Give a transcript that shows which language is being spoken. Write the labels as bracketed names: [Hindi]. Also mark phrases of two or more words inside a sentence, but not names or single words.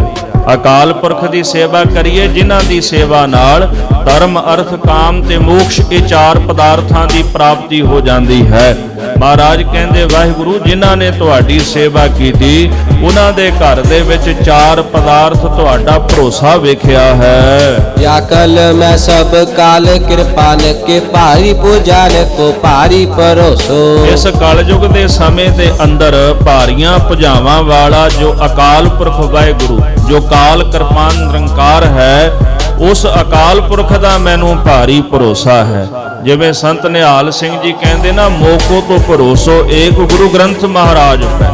[Punjabi] ਅਕਾਲ ਪੁਰਖ ਦੀ ਸੇਵਾ ਕਰੀਏ ਜਿਨ੍ਹਾਂ ਦੀ ਸੇਵਾ ਨਾਲ ਧਰਮ ਅਰਥ ਕਾਮ ਤੇ ਮੋਕਸ਼ ਇਹ ਚਾਰ ਪਦਾਰਥਾਂ ਦੀ ਪ੍ਰਾਪਤੀ ਹੋ ਜਾਂਦੀ ਹੈ। ਮਹਾਰਾਜ ਕਹਿੰਦੇ ਵਾਹਿਗੁਰੂ ਜਿਨ੍ਹਾਂ ਨੇ ਤੁਹਾਡੀ ਸੇਵਾ ਕੀਤੀ ਉਹਨਾਂ ਦੇ ਘਰ ਦੇ ਵਿੱਚ ਚਾਰ ਪਦਾਰਥ ਤੁਹਾਡਾ ਭਰੋਸਾ ਵੇਖਿਆ ਹੈ। [Braj] या कल मैं सब काल कृपान के भारी पूजान को भारी परोसो। [Punjabi] ਇਸ ਕਲਯੁਗ ਦੇ ਸਮੇਂ ਦੇ ਅੰਦਰ ਭਾਰੀਆਂ ਭੁਜਾਵਾਂ ਵਾਲਾ ਜੋ ਅਕਾਲ ਪੁਰਖ ਵਾਹਿਗੁਰੂ ਜੋ ਕਾਲ ਕਿਰਪਾਨ ਨਿਰੰਕਾਰ ਹੈ, ਉਸ ਅਕਾਲ ਪੁਰਖ ਦਾ ਮੈਨੂੰ ਭਾਰੀ ਭਰੋਸਾ ਹੈ। ਜਿਵੇਂ ਸੰਤ ਨਿਹਾਲ ਸਿੰਘ ਜੀ ਕਹਿੰਦੇ ਨਾ, [Braj] ਮੋਕੋ ਤੋਂ ਭਰੋਸੋ ਏਕ ਗੁਰੂ ਗ੍ਰੰਥ ਮਹਾਰਾਜ ਪੈ।